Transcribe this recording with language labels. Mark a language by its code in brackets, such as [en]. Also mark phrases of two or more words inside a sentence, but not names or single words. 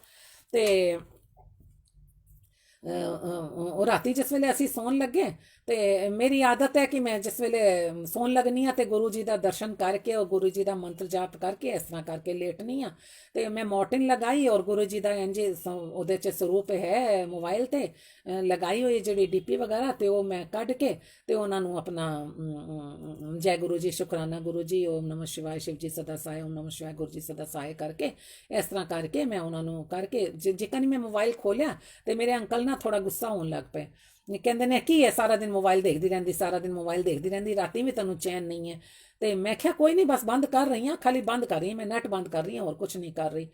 [pa] ਤੇ ਉਹ ਰਾਤੀ ਜਿਸ ਵੇਲੇ ਅਸੀਂ ਸੌਣ ਲੱਗੇ ਤੇ ਮੇਰੀ ਆਦਤ ਹੈ ਕਿ ਮੈਂ ਜਿਸ ਵੇਲੇ ਸੌਣ ਲੱਗਣੀ ਆ ਤੇ ਗੁਰੂ ਜੀ ਦਾ ਦਰਸ਼ਨ ਕਰਕੇ ਔਰ ਗੁਰੂ ਜੀ ਦਾ ਮੰਤਰ ਜਾਪ ਕਰਕੇ ਇਸ ਤਰ੍ਹਾਂ ਕਰਕੇ ਲੇਟਣੀ ਆ। ਤੇ ਮੈਂ ਮੋਰਟਿਨ ਲਗਾਈ ਔਰ ਗੁਰੂ ਜੀ ਦਾ ਇੰਜ ਉਹਦੇ 'ਚ ਸਰੂਪ ਹੈ ਮੋਬਾਈਲ ਤੇ ਲਗਾਈ ਹੋਈ ਜਿਹੜੀ ਡੀਪੀ ਵਗੈਰਾ, ਤੇ ਉਹ ਮੈਂ ਕੱਢ ਕੇ ਤੇ ਉਹਨਾਂ ਨੂੰ ਆਪਣਾ ਜੈ ਗੁਰੂ ਜੀ, ਸ਼ੁਕਰਾਨਾ ਗੁਰੂ ਜੀ, [sa] ॐ नमः शिवाय, [hi] शिव जी सदा सहाय, [sa] ओम नमः शिवाय, [pa] ਗੁਰੂ ਜੀ ਸਦਾ ਸਹਾਇ ਕਰਕੇ ਇਸ ਤਰ੍ਹਾਂ ਕਰਕੇ ਮੈਂ ਉਹਨਾਂ ਨੂੰ ਕਰਕੇ ਜਿੱਕਣ ਮੈਂ ਮੋਬਾਈਲ ਖੋਲਿਆ ਤੇ ਮੇਰੇ ਅੰਕਲ ਨਾ ਥੋੜਾ ਗੁੱਸਾ ਹੋਣ ਲੱਗ ਪਏ। ਕਹਿੰਦੇ ਨੇ ਕੀ ਹੈ, ਸਾਰਾ ਦਿਨ ਮੋਬਾਈਲ ਦੇਖਦੀ ਰਹਿੰਦੀ, ਸਾਰਾ ਦਿਨ ਮੋਬਾਈਲ ਦੇਖਦੀ ਰਹਿੰਦੀ, ਰਾਤੀ ਵੀ ਤੈਨੂੰ ਚੈਨ ਨਹੀਂ ਹੈ। ਤੇ ਮੈਂ ਕਿਹਾ ਕੋਈ ਨਹੀਂ, ਬਸ ਬੰਦ ਕਰ ਰਹੀ ਹਾਂ, ਖਾਲੀ ਬੰਦ ਕਰ ਰਹੀ ਹਾਂ, ਮੈਂ ਨੈਟ ਬੰਦ ਕਰ ਰਹੀ ਹਾਂ, ਹੋਰ ਕੁਝ ਨਹੀਂ ਕਰ ਰਹੀ।